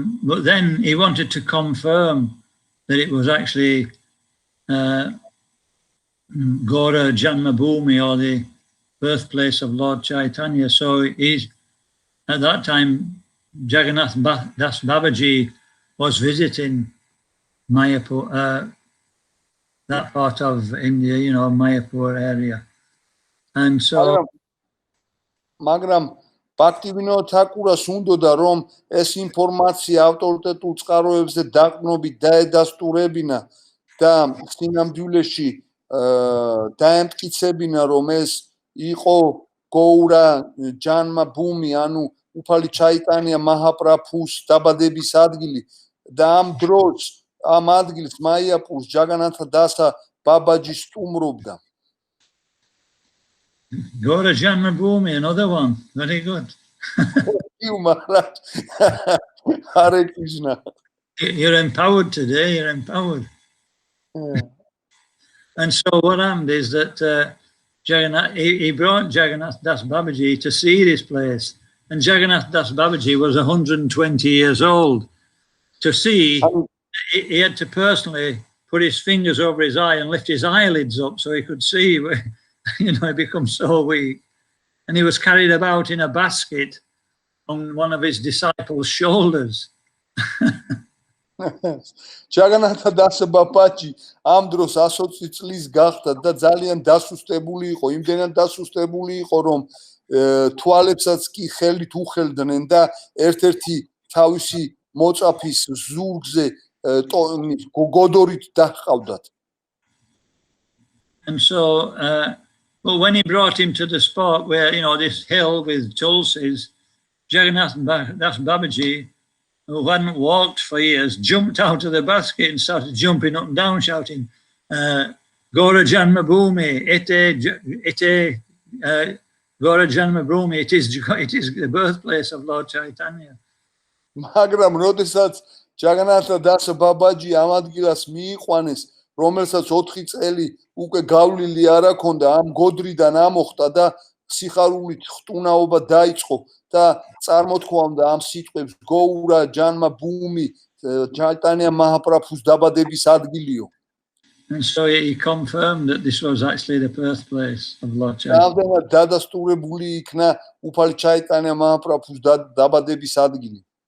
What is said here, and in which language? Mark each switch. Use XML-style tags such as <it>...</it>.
<en>But then he wanted to confirm that it was actually Gaura Janmabhoomi, or the birthplace of Lord Chaitanya. So at that time, Jagannath Das Babaji was visiting Mayapur, that part of India, Mayapur area. And so...</en> <ka>ბაქტივინოდ თაკურას უნდოდა რომ ეს ინფორმაცია ავტორიტეტულ წყაროებზე დაყრდნობით დაედასტურებინა და სინამდვილეში დაემტკიცებინა რომ ეს იყო გოურა ჯანმაბჰუმი, ანუ უფალი ჩაიტანია მაჰაპრაბჰუს დაბადების ადგილი და ამ დროს ამ ადგილს მაიაპურს ჯაგანათა დასა ბაბაჯი სტუმრობდა.</ka> <en>Gaura Janmabhoomi, another one. Very good. You Maharaj. Hare Krishna. You're empowered today. You're empowered. Yeah. And so what happened is that Jagannath, he brought Jagannath Das Babaji to see this place. And Jagannath Das Babaji was 120 years old. To see, he had to personally put his fingers over his eye and lift his eyelids up so he could see where, he becomes so weak. and he was carried about in a basket on one of his disciples' shoulders.</en> <ka>ჯაგანათა დასაბა პაჭი ამ დროს 120 წლის გახდა და ძალიან დასუსტებული იყო, იმდენად დასუსტებული იყო, რომ თვალებსაც კი ხელით უხელდნენ და ერთ-ერთი თავისი მოწაფის ზურგზე გოდორით დაჰყავდათ.</ka> <en>And so, well, when he brought him to the spot where, this hill with tulsis, Jagannath Das Babaji, who hadn't walked for years, jumped out of the basket and started jumping up and down, shouting, Gora Janmabhoomi, ete Gora Janmabhoomi, it is the birthplace of Lord Chaitanya.</en> <ka>მაგრამ როდესაც ჯაგანათა დასა ბაბაჯი ამ ადგილას მიიყვანეს, რომელსაც 4 წელი უკვე გავლილი არ აქონდა, ამ გოდრიდან ამოხტა და სიხარულით ხტუნაობა დაიწყო და წარმოთქვამდა ამ სიტყვებს გოურა ჯანმა ბუმი ჩაიტანია მაჰაპრაბჰუს დაბადების ადგილიო.</ka> <en>And so he confirmed that this was actually the birthplace of Lord Chaitanya.</en> <ka>დადასტურებული იქნა უფალი ჩაიტანია მაჰაპრაბჰუს დაბადების ადგილი.</ka>